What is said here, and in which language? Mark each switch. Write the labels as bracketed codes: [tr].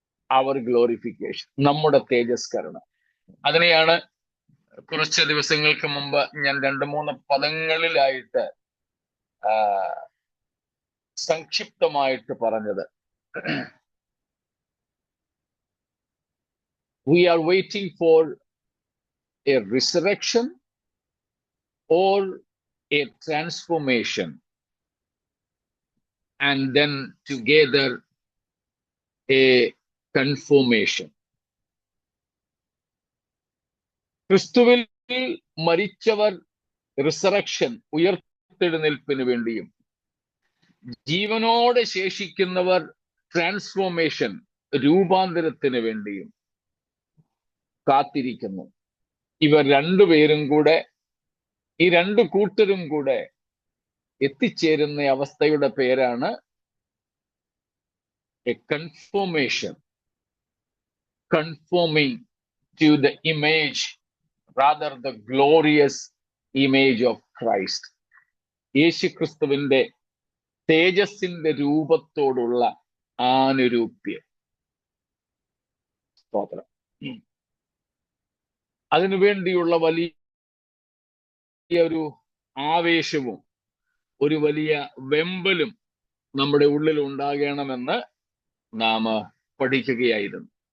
[ml] അവർ glorification, നമ്മുടെ തേജസ്കരണം. അതിനെയാണ് കുറച്ച് ദിവസങ്ങൾക്ക് മുമ്പ് ഞാൻ 2-3 പദങ്ങളിലായിട്ട് സംക്ഷിപ്തമായിട്ട് പറഞ്ഞത്. [en] We are waiting for a resurrection or a transformation, and then together a conformation. [ml] ക്രിസ്തുവിൽ മരിച്ചവർ റിസറക്ഷൻ, ഉയർത്തെഴുന്നേൽപ്പിന് വേണ്ടിയും, ജീവനോടെ ശേഷിക്കുന്നവർ ട്രാൻസ്ഫോർമേഷൻ, രൂപാന്തരത്തിന് വേണ്ടിയും കാത്തിരിക്കുന്നു. ഇവർ രണ്ടുപേരും കൂടെ, ഈ രണ്ടു കൂട്ടരും കൂടെ എത്തിച്ചേരുന്ന അവസ്ഥയുടെ പേരാണ് A conformation. [en] Conforming to the image, rather the glorious image of Christ. [ml] യേശുക്രിസ്തുവിന്റെ തേജസ്സിന്റെ രൂപത്തോടുള്ള ആനുരൂപ്യം. സ്തോത്രം. അതിനുവേണ്ടിയുള്ള വലിയ ഒരു ആവേശവും ഒരു വലിയ വെമ്പലും നമ്മുടെ ഉള്ളിൽ ഉണ്ടാകണമെന്ന് നാം പഠിക്കുകയായിരുന്നു.